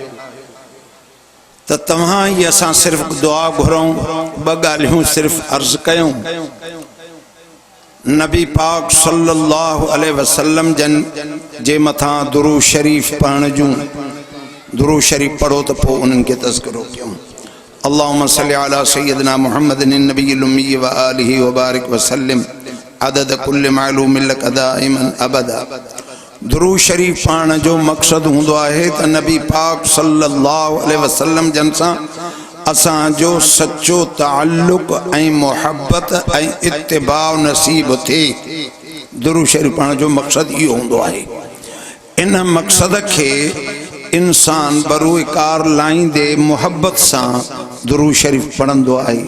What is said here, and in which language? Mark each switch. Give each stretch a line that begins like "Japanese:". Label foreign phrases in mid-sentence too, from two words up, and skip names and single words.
Sindhi: त तव्हां ई असां सिर्फ़ दुआ घुरूं, ॿ ॻाल्हियूं सिर्फ़ अर्ज़ कयूं। नबी पाक
Arabic: صلى الله عليه وسلم
Sindhi: जन जे मथां दुरूद शरीफ़ पढ़ण जूं, दुरूद शरीफ़ पढ़ो त पोइ उन्हनि खे तज़किरो कयूं।
Arabic: اللهم صل على سيدنا محمد النبي الأمي وآله وبارك وسلم عدد كل معلوم لك دائما أبدا.
Sindhi: दुरूद शरीफ़ पढ़ण जो मक़सद हूंदो आहे त नबी पाक
Arabic: صلى الله عليه وسلم
Sindhi: जन सां असांजो सच्चो ताल्लुक़ ऐं मुहब्बत ऐं इत्तिबाउ नसीब थिए। दुरूद शरीफ़ पढ़ण जो मक़सद इहो हूंदो आहे। इन मक़सद खे इंसान बरोकार लाहींदे मुहब्बत सां दुरूद शरीफ़ पढ़ंदो आहे।